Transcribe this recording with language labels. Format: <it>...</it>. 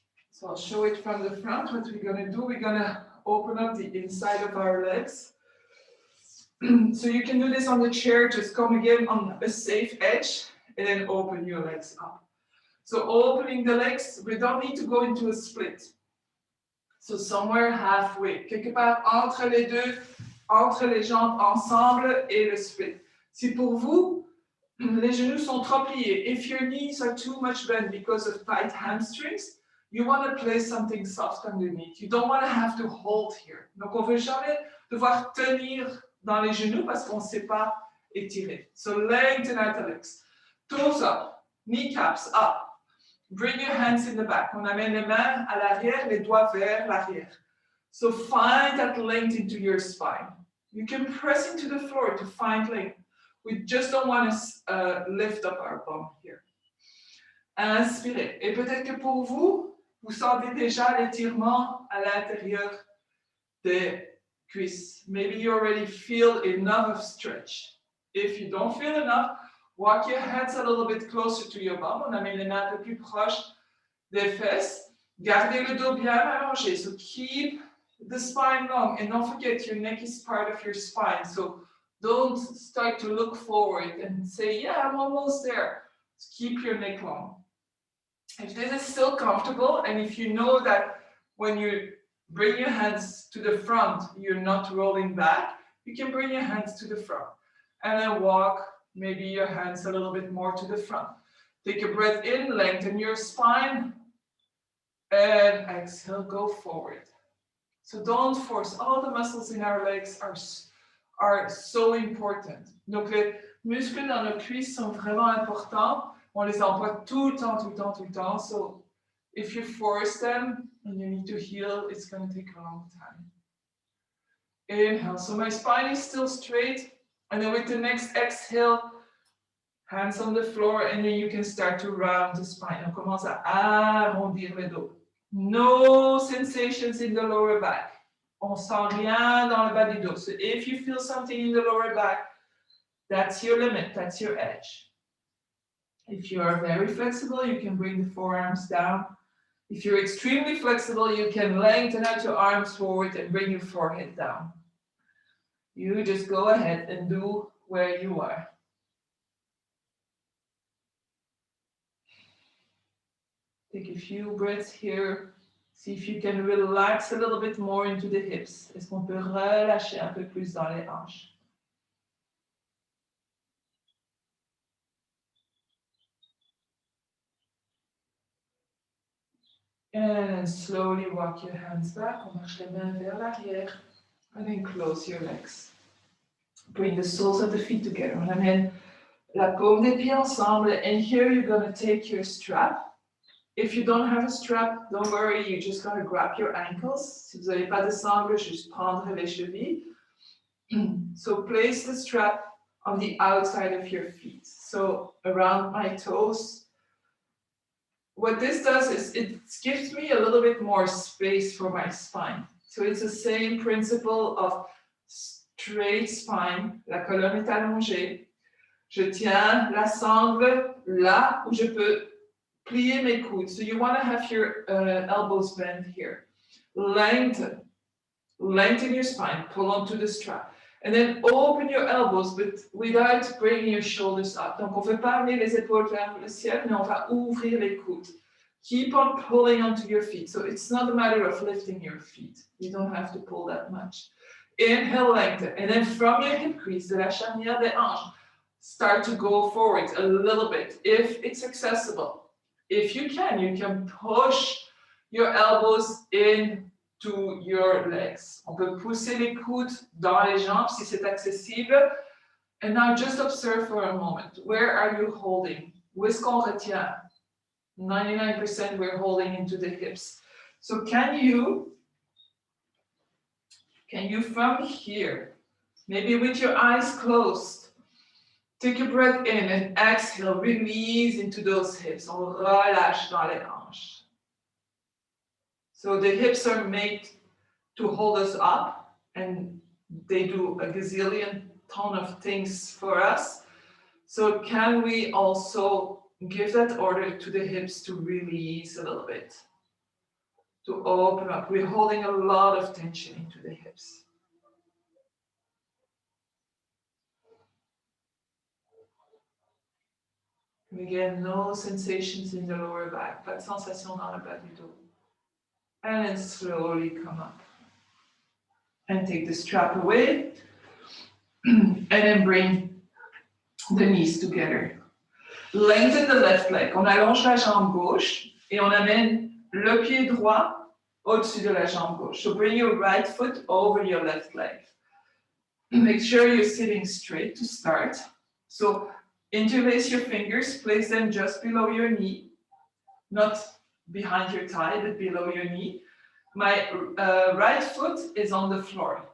<en>So I'll show it from the front. What we're going to do, we're going to open up the inside of our legs. So you can do this on the chair, just come again on a safe edge and then open your legs up. So opening the legs, we don't need to go into a split. So somewhere halfway,</en> <fr>quelque part entre les deux, entre les jambes ensemble et le split. Si pour vous, les genoux sont trop pliés,</fr> <en>if your knees are too much bent because of tight hamstrings, you want to place something soft underneath. You don't want to have to hold here.</en> <fr>Donc on ne veut jamais devoir tenir dans les genoux parce qu'on ne sait pas étirer.</fr> <en>So lengthen out the legs. Toes up, kneecaps up. Bring your hands in the back.</en> <fr>On amène les mains à l'arrière, les doigts vers l'arrière.</fr> <en>So find that length into your spine. You can press into the floor to find length. We just don't want to lift up our bum here.</en> <fr>Inspirez. Et peut-être que pour vous, vous sentez déjà l'étirement à l'intérieur des cuisses.</fr> <en>Maybe you already feel enough of stretch. If you don't feel enough, walk your hands a little bit closer to your bum.</en> <fr>On amène les mains un peu plus proches des fesses. Gardez le dos bien allongé.</fr> <en>So keep the spine long. And don't forget, your neck is part of your spine. So don't start to look forward and say, yeah, I'm almost there. Just keep your neck long. If this is still comfortable, and if you know that when you bring your hands to the front, you're not rolling back, you can bring your hands to the front. And then walk maybe your hands a little bit more to the front. Take a breath in, lengthen your spine, and exhale, go forward. So don't force. All the muscles in our legs are so important.</en> <fr>Donc les muscles dans nos cuisses sont vraiment importants. On les emploie tout le temps, tout le temps, tout le temps.</fr> <en>So if you force them and you need to heal, it's going to take a long time. Inhale. So my spine is still straight. And then with the next exhale, hands on the floor, and then you can start to round the spine.</en> <fr>On commence à arrondir le dos.</fr> <en>No sensations in the lower back.</en> <fr>On sent rien dans le bas du dos.</fr> <en>So if you feel something in the lower back, that's your limit, that's your edge. If you are very flexible, you can bring the forearms down. If you're extremely flexible, you can lengthen out your arms forward and bring your forehead down. You just go ahead and do where you are. Take a few breaths here. See if you can relax a little bit more into the hips.</en> <fr>Est-ce qu'on peut relâcher un peu plus dans les hanches?</fr> <en>And slowly walk your hands back.</en> <fr>On marche les mains vers l'arrière.</fr> <en>And then close your legs. Bring the soles of the feet together.</en> <fr>On amène la paume des pieds ensemble.</fr> <en>And here you're going to take your strap. If you don't have a strap, don't worry. You're just going to grab your ankles.</en> <fr>Si vous n'avez pas de sangle, juste prendre les chevilles.</fr> <en>So place the strap on the outside of your feet. so around my toes. What this does is it gives me a little bit more space for my spine. So it's the same principle of straight spine,</en> <fr>la colonne est allongée. Je tiens la sangle là où je peux plier mes coudes.</fr> <en>So you want to have your elbows bent here. Lengthen your spine, pull onto the strap. And then open your elbows, but without bringing your shoulders up.</en> <fr>Donc, on ne veut pas amener les épaules vers le ciel, mais on va ouvrir les coudes.</fr> <en>Keep on pulling onto your feet. So it's not a matter of lifting your feet. You don't have to pull that much. Inhale, lengthen. And then from your hip crease,</en> <fr>de la charnière des hanches,</fr> <en>start to go forward a little bit, if it's accessible. If you can push your elbows into your legs.</en> <fr>On peut pousser les coudes dans les jambes si c'est accessible.</fr> <en>And now just observe for a moment. Where are you holding?</en> <fr>Où est-ce qu'on retient?</fr> <en>99% we're holding into the hips. So can you from here, maybe with your eyes closed, take a breath in and exhale, release into those hips.</en> <fr>On relâche dans les hanches.</fr> <en>So the hips are made to hold us up, and they do a gazillion ton of things for us. So can we also give that order to the hips to release a little bit, to open up? We're holding a lot of tension into the hips. And again, no sensations in the lower back,</en> <fr>pas de sensation dans le bas du dos.</fr> <en>And then slowly come up. And take the strap away. And then bring the knees together. Lengthen the left leg.</en> <fr>On allonge la jambe gauche et on amène le pied droit au-dessus de la jambe gauche.</fr> <en>So bring your right foot over your left leg. Make sure you're sitting straight to start. So interlace your fingers, place them just below your knee, not behind your thigh, but below your knee. My right foot is on the floor.</en>